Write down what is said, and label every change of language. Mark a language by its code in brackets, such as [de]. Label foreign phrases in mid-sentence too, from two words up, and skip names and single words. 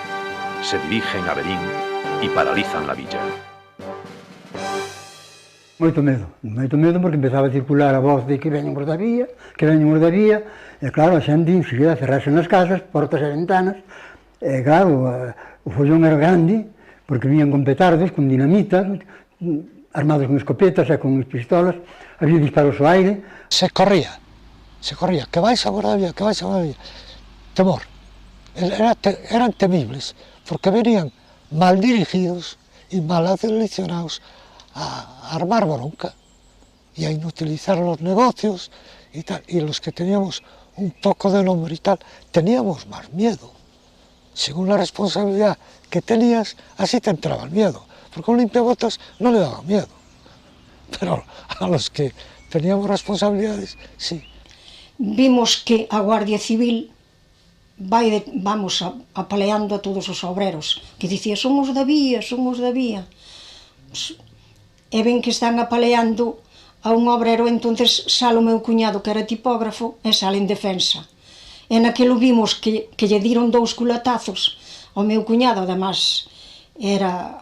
[es] Se dirigen a Berín y paralizan la villa. [gl] Moito medo porque empezaba a circular a voz de que veñen os da vía, e claro, a xente enseguida cerrase nas casas, portas e ventanas, e claro, o follón era grande, porque viñan con petardos, con dinamita, armados con escopetas e con pistolas, había disparos ao aire. Se corría, que vais a Guardavía, que vais a Guardavía. [es] Temor, eran temibles, porque venían mal dirigidos y mal aleccionados a armar bronca y a inutilizar los negocios y tal. Y los que teníamos un poco de nombre y tal, teníamos más miedo. Según la responsabilidad que tenías, así te entraba el miedo. Porque un limpiabotas no le daba miedo, pero a los que teníamos responsabilidades, sí. [gl] Vimos que a Guardia Civil vamos apaleando a todos os obreros, que dicía, somos da vía. E ven que están apaleando a un obrero, entonces sale o meu cuñado, que era tipógrafo, e sale en defensa. E naquilo vimos que lle diron 2 culatazos ao meu cuñado, además era...